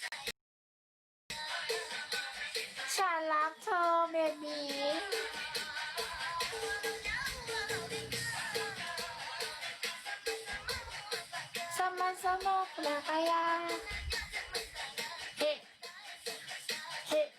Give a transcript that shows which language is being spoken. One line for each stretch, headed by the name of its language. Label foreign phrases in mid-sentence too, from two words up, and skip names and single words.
Thai: ฉันรักเธอเบบี
Indonesian: sama-sama udah kaya he he